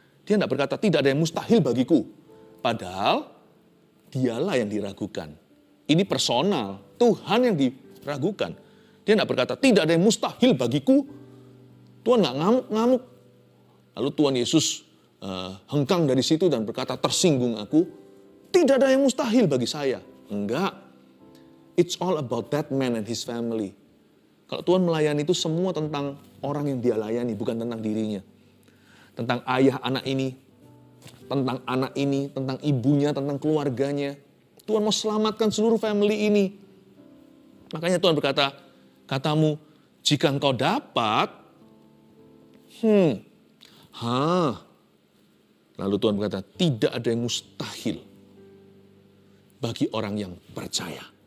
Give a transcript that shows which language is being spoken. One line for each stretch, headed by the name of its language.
Indonesian: Dia tidak berkata, tidak ada yang mustahil bagiku. Padahal, dialah yang diragukan. Ini personal. Tuhan yang diragukan. Dia tidak berkata, tidak ada yang mustahil bagiku. Tuhan nggak ngamuk-ngamuk. Lalu Tuhan Yesus hengkang dari situ dan berkata, tersinggung aku. Tidak ada yang mustahil bagi saya. Enggak.
English: It's all about that man and his family.
Indonesian: Kalau Tuhan melayani itu semua tentang orang yang dia layani, bukan tentang dirinya. Tentang ayah anak ini, tentang anak ini, tentang ibunya, tentang keluarganya. Tuhan mau selamatkan seluruh family ini. Makanya Tuhan berkata, katamu, jika engkau dapat, lalu Tuhan berkata, tidak ada yang mustahil bagi orang yang percaya.